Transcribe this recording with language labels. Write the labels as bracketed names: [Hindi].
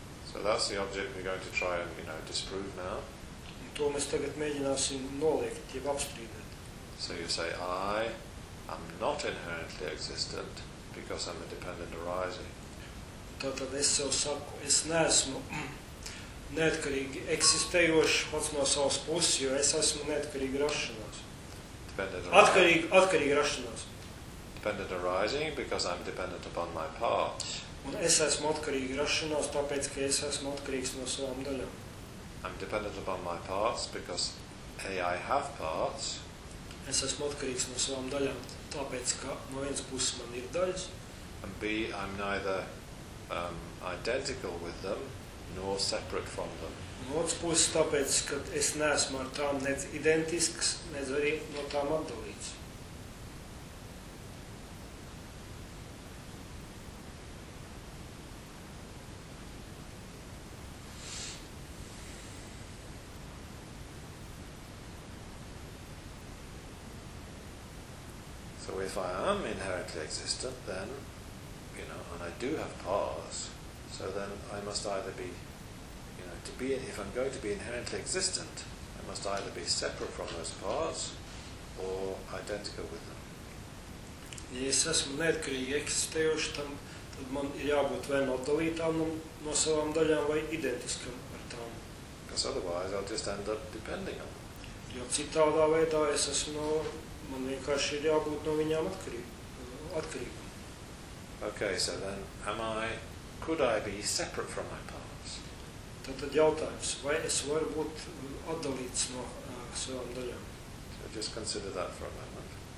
[English] So that's the object we're going to try and, you know, disprove now. [Latvian] Un to mēs tagad mēģināsim noliekt, jeb apstrīdēt. [English] So you say, I am not inherently existent because I'm a dependent arising. [Latvian] Tātad es sev saku, es neesmu neatkarīgi eksistējošs pats no savas puses, jo es esmu neatkarīgi rašanās. [English] Dependent [Latvian] atkarīgi rašanās. [English] Dependent arising because I'm dependent upon my parts. [Latvian] Un es esmu atkarīgi rašanās, tāpēc ka es esmu atkarīgs no savām daļām. [English] I'm dependent upon my parts because I have parts. [Latvian] Es esmu atkarīgs no savām daļām, tāpēc ka no vienas puses man ir daļas. [English] And B, I'm neither identical with them nor separate from them. [Latvian] No otras puses, tāpēc ka es neesmu ar tām ne identisks, ne arī no tām atdalīts. [English] So if I am inherently existent, then, you know, and I do have parts, so then I must either be, you know, if I'm going to be inherently existent, I must either be separate from those parts or identical with them. [Latvian] Ja es esmu neatkarīgi eksistējuši, tad man ir jābūt vai no atdalītām no savām daļām vai identiskam ar tām. [English] Kas otherwise, I'll just end up depending on. [Latvian] Jo citādā veidā es esmu no, man vienkārši ir jābūt no viņām atkarīgi. [English] Okay, so then, am I, could I be separate from my parts? [Latvian] Tad jautājums, vai es varu būt atdalīts no savām daļām? [English] So just consider that for a moment.